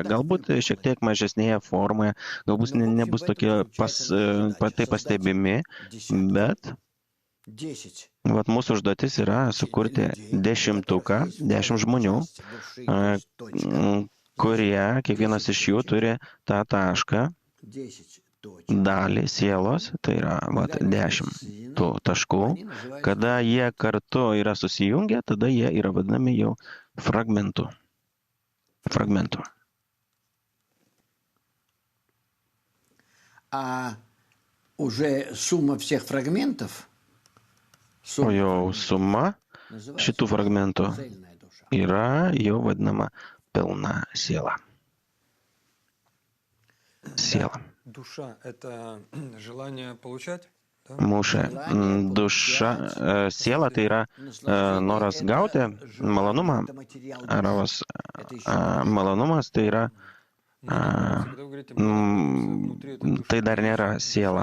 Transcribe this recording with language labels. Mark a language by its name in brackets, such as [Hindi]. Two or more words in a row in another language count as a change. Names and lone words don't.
[Lithuanian] Galbūt šiek tiek mažesnėje formoje, galbūt nebus tokie taip pastebimi, bet mūsų užduotis yra sukurti 10-tuką, 10 žmonių, kurie, kiekvienas iš jų turi tą tašką, dalį sielos, tai yra 10 tų taškų. Kada jie kartu yra susijungę, tada jie yra vadinami jau fragmentu. [Russian] Уже сумма всех фрагментов. [Lithuanian] O jau suma šitų fragmentų yra jau vadinama pilna siela. Mūsų duša, siela tai yra noras gauti malonumą, malonumas tai yra, tai dar nėra siela.